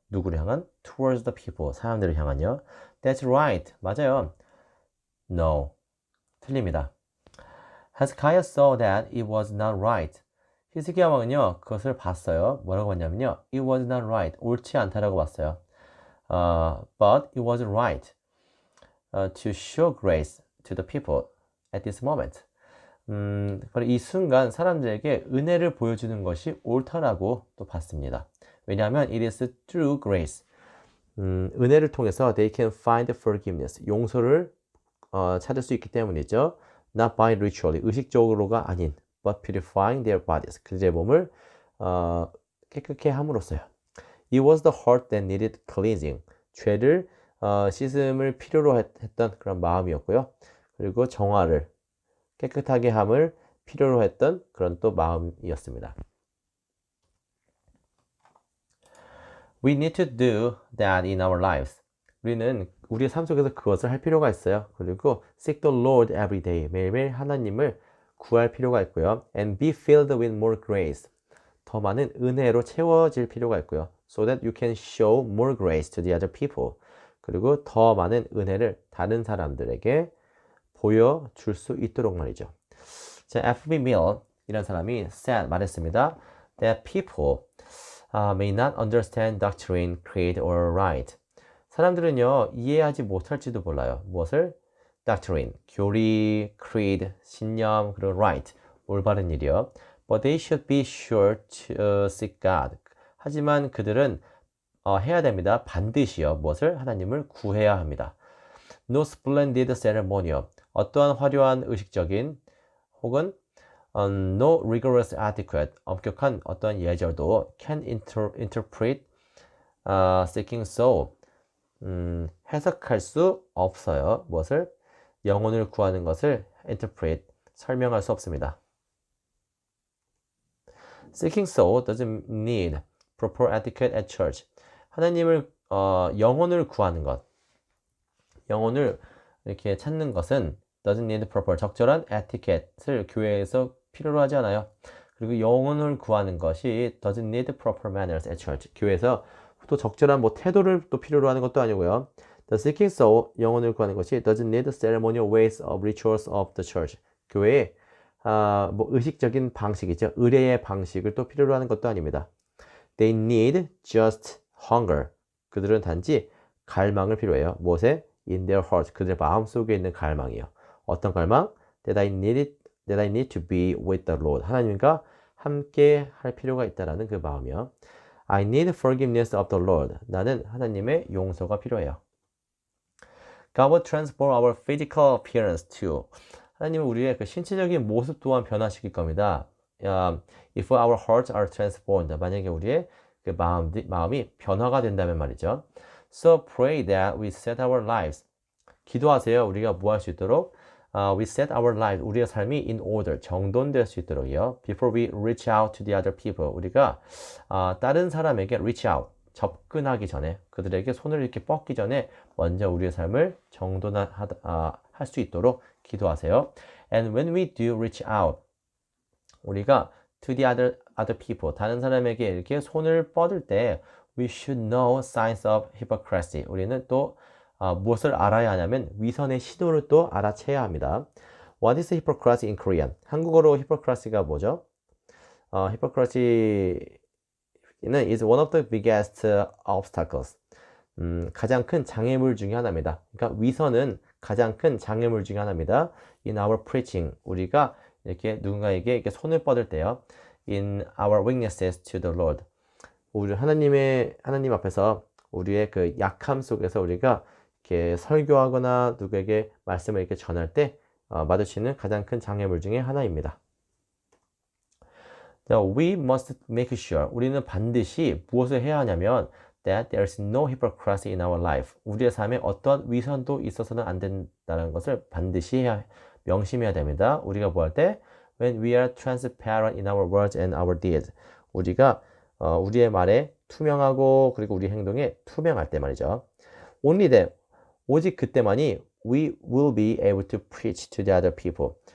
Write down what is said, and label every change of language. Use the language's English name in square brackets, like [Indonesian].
[Korean] 누구를 향한? [English] Towards the people. [Korean] 사람들을 향한요. [English] That's right. [Korean] 맞아요. [English] No. [Korean] 틀립니다. [English] Hezekiah saw that it was not right. [Korean] 히스기야 왕은요, 그것을 봤어요. 뭐라고 봤냐면요. [English] It was not right. [Korean] 옳지 않다라고 봤어요. [English] But it was right to show grace to the people at this moment. [Korean] 바로 이 순간 사람들에게 은혜를 보여주는 것이 옳다라고 또 봤습니다. 왜냐하면 [English] it is through grace. [Korean] 은혜를 통해서 [English] they can find forgiveness. [Korean] 용서를 찾을 수 있기 때문이죠. [English] Not by ritually. [Korean] 의식적으로가 아닌 [English] but purifying their bodies. [Korean] 그들의 몸을 깨끗게 함으로써요. [English] It was the heart that needed cleansing. [Korean] 죄를 씻음을 필요로 했던 그런 마음이었고요. 그리고 정화를 깨끗하게 함을 필요로 했던 그런 또 마음이었습니다. [English] We need to do that in our lives. [Korean] 우리는 우리의 삶 속에서 그것을 할 필요가 있어요. 그리고 [English] seek the Lord every day. [Korean] 매일매일 하나님을 구할 필요가 있고요. [English] And be filled with more grace. [Korean] 더 많은 은혜로 채워질 필요가 있고요. [English] So that you can show more grace to the other people. [Korean] 그리고 더 많은 은혜를 다른 사람들에게 보여줄 수 있도록 말이죠. 자, F.B. Mill 이런 사람이 말했습니다. [English] That people may not understand doctrine, creed, or right. [Korean] 사람들은요, 이해하지 못할지도 몰라요. 무엇을? Doctrine, 교리, creed, 신념, 그리고 right, 올바른 일이요. [English] But they should be sure to seek God. [Korean] 하지만 그들은 해야 됩니다. 반드시요. 무엇을? 하나님을 구해야 합니다. [English] No splendid ceremonial. [Korean] 어떠한 화려한 의식적인 혹은 [English] no rigorous etiquette. [Korean] 엄격한 어떠한 예절도 [English] can interpret seeking soul. [Korean] 해석할 수 없어요. 무엇을? 영혼을 구하는 것을 interpret, 설명할 수 없습니다. [English] Seeking soul doesn't need proper etiquette at church. [Korean] 하나님을 영혼을 구하는 것, 영혼을 이렇게 찾는 것은 [English] doesn't need proper, [Korean] 적절한 etiquette를 교회에서 필요로 하지 않아요. 그리고 영혼을 구하는 것이 [English] doesn't need proper manners at church. [Korean] 교회에서 또 적절한 태도를 또 필요로 하는 것도 아니고요. [English] The seeking soul, [Korean] 영혼을 구하는 것이 [English] doesn't need ceremonial ways of rituals of the church. [Korean] 교회에 의식적인 방식이죠. 의례의 방식을 또 필요로 하는 것도 아닙니다. [English] They need just hunger. [Korean] 그들은 단지 갈망을 필요해요. 무엇에? [English] In their heart. [Korean] 그들의 마음속에 있는 갈망이요. 어떤 갈망? [English] That I need to be with the Lord. [Korean] 하나님과 함께 할 필요가 있다라는 그 마음이요. [English] I need forgiveness of the Lord. [Korean] 나는 하나님의 용서가 필요해요. [English] God will transform our physical appearance too. [Korean] 하나님은 우리의 그 신체적인 모습 또한 변화시킬 겁니다. [English] If our hearts are transformed. [Korean] 만약에 우리의 그 마음이 변화가 된다면 말이죠. [English] So pray that we set our lives. [Korean] 기도하세요. 우리가 뭐 할 수 있도록? [English] We set our lives. [Korean] 우리의 삶이 [English] in order. [Korean] 정돈될 수 있도록요. [English] Before we reach out to the other people. [Korean] 우리가 다른 사람에게 [English] reach out. [Korean] 접근하기 전에 그들에게 손을 이렇게 뻗기 전에 먼저 우리의 삶을 정돈할 수 있도록 기도하세요. [English] And when we do reach out, [Korean] 우리가 [English] to the other people, [Korean] 다른 사람에게 이렇게 손을 뻗을 때 [English] we should know signs of hypocrisy. [Korean] 우리는 또 무엇을 알아야 하냐면 위선의 신호를 또 알아채야 합니다. [English] What is hypocrisy in Korean? [Korean] 한국어로 hypocrisy가 뭐죠? [English] hypocrisy is one of the biggest obstacles. [Korean] 가장 큰 장애물 중에 하나입니다. 그러니까 위선은 가장 큰 장애물 중에 하나입니다. [English] In our preaching, [Korean] 우리가 이렇게 누군가에게 이렇게 손을 뻗을 때요. [English] In our witnesses to the Lord, [Korean] 우리 하나님 앞에서 우리의 그 약함 속에서 우리가 이렇게 설교하거나 누구에게 말씀을 이렇게 전할 때 마주치는 가장 큰 장애물 중에 하나입니다. [English] We must make sure. [Korean] 우리는 반드시 무엇을 해야 하냐면 [English] that there is no hypocrisy in our life. [Korean] 우리의 삶에 어떤 위선도 있어서는 안 된다는 것을 반드시 명심해야 됩니다. 우리가 뭐 할 때? [English] When we are transparent in our words and our deeds. [Korean] 우리가 우리의 말에 투명하고 그리고 우리 행동에 투명할 때 말이죠. [English] Only then, [Korean] 오직 그때만이 [English] we will be able to preach to the other people.